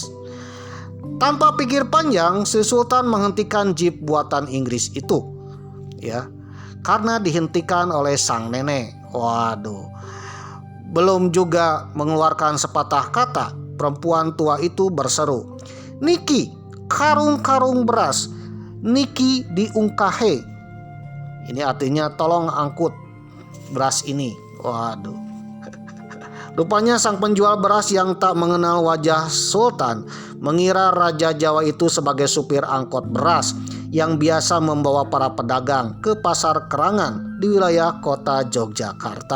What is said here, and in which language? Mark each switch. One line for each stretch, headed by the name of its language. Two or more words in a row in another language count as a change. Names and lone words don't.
Indonesian: Tanpa pikir panjang, si Sultan menghentikan jeep buatan Inggris itu, ya, karena dihentikan oleh sang nenek. Waduh, belum juga mengeluarkan sepatah kata, perempuan tua itu berseru,
Javanese: "Niki, karung-karung beras, Niki diungkahe."
Indonesian: Ini artinya tolong angkut beras ini. Waduh. Rupanya sang penjual beras yang tak mengenal wajah Sultan mengira Raja Jawa itu sebagai supir angkot beras yang biasa membawa para pedagang ke pasar Kerangan di wilayah kota Yogyakarta.